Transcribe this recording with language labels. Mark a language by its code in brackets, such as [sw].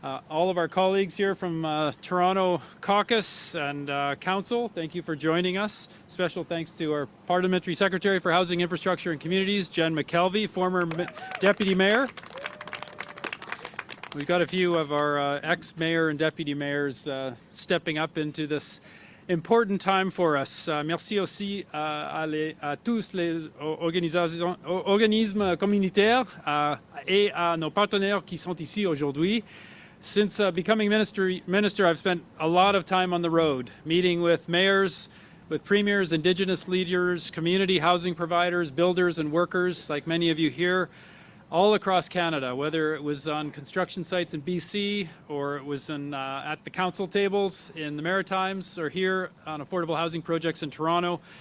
[en] All of our colleagues here from Toronto Caucus and Council, thank you for joining us. Special thanks to our Parliamentary Secretary for Housing, Infrastructure and Communities, Jen McKelvey, former Deputy Mayor. We've got a few of our ex-mayor and deputy mayors stepping up into this important time for us. [fr] Merci aussi à tous les organismes communautaires et à nos partenaires qui sont ici aujourd'hui. [en] Since becoming minister, I've spent a lot of time on the road, meeting with mayors, with premiers, Indigenous leaders, community housing providers, builders and workers, like many of you here, all across Canada, whether it was on construction sites in BC or it was at the council tables in the Maritimes or here on affordable housing projects in Toronto.